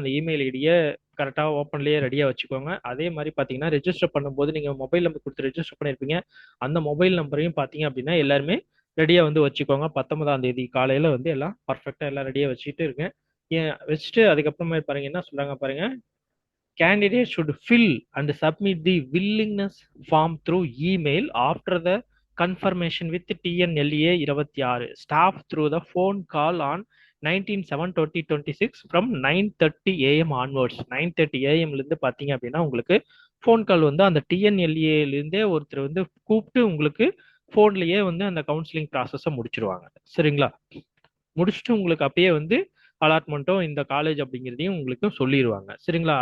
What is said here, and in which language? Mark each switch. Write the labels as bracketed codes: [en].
[ta] அந்த இமெயில் ஐடியை கரெக்டாக ஓப்பன்லேயே ரெடியாக வச்சுக்கோங்க. அதே மாதிரி பார்த்தீங்கன்னா ரெஜிஸ்டர் பண்ணும்போது நீங்கள் மொபைல் நம்பர் கொடுத்து ரெஜிஸ்டர் பண்ணியிருப்பீங்க. அந்த மொபைல் நம்பரையும் பார்த்தீங்க அப்படின்னா எல்லாருமே ரெடியாக வந்து வச்சுக்கோங்க. 19ஆம் தேதி காலையில் வந்து எல்லாம் பர்ஃபெக்டாக எல்லாம் ரெடியாக வச்சுட்டு இருக்கேன். ஏன் வச்சுட்டு அதுக்கப்புறமா பாருங்க என்ன சொல்றாங்க பாருங்க. [en] Candidate should fill and submit the willingness form through email after the confirmation with TNLA 26 staff through the phone call on 19/7/2026 from 9:30 AM onwards. [ta] 9:30 AM இருந்து பார்த்தீங்க அப்படின்னா உங்களுக்கு ஃபோன் கால் வந்து அந்த டிஎன்எல்ஏலேருந்தே ஒருத்தர் வந்து கூப்பிட்டு உங்களுக்கு ஃபோன்லேயே வந்து அந்த கவுன்சிலிங் ப்ராசஸை முடிச்சிருவாங்க. சரிங்களா? முடிச்சுட்டு உங்களுக்கு அப்பயே வந்து அலாட்மெண்ட்டோ இந்த காலேஜ் அப்படிங்கிறதையும் உங்களுக்கு சொல்லிடுவாங்க. சரிங்களா?